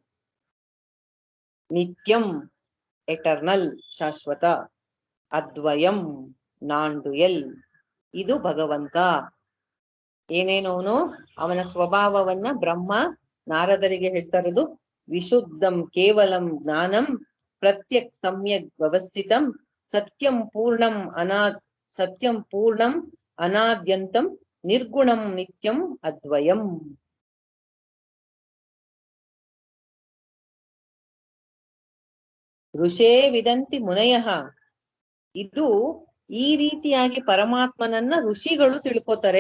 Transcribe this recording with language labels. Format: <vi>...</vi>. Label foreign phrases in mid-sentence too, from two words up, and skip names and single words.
<kn>ನಿತ್ಯಂ, ಎಟರ್ನಲ್, ಶಾಶ್ವತ. ಅದ್ವಯಂ,</kn> <en>non dual.</en> <kn>ಇದು ಭಗವಂತ. ಏನೇನೋನು ಅವನ ಸ್ವಭಾವವನ್ನ ಬ್ರಹ್ಮ ನಾರದರಿಗೆ ಹೇಳ್ತಾ ಇರೋದು.</kn> <sa>ವಿಶುದ್ಧಂ ಕೇವಲಂ ಜ್ಞಾನಂ ಪ್ರತ್ಯಕ್ ಸಮ್ಯಕ್ ವ್ಯವಸ್ಥಿತಂ ಸತ್ಯಂ ಪೂರ್ಣಂ ಸತ್ಯಂ ಪೂರ್ಣಂ ಅನಾದ್ಯಂತಂ ನಿರ್ಗುಣಂ ನಿತ್ಯಂ ಅದ್ವಯಂ. ಋಷೇ ವಿದಂತಿ ಮುನಯಃ.</sa> <kn>ಇದು ಈ ರೀತಿಯಾಗಿ ಪರಮಾತ್ಮನನ್ನ ಋಷಿಗಳು ತಿಳ್ಕೊತಾರೆ.</kn>